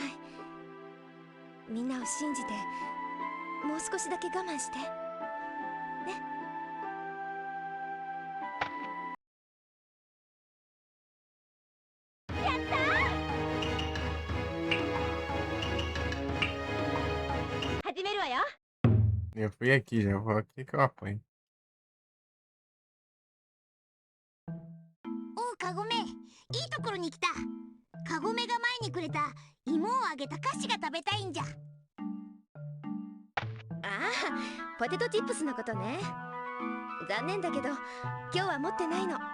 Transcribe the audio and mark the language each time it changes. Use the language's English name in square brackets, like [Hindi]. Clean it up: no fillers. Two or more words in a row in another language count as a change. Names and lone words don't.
[Japanese] みんなを信じてもう少しだけ我慢してね。やったー！始めるわよ。 [Portuguese] Eu fui aqui, já vou aqui que eu apanho. [Japanese] おうカゴメ、いいところに来た。カゴメが前にくれた芋をあげた菓子が食べたいんじゃ。ああ、ポテトチップスのことね。残念だけど今日は持ってないの。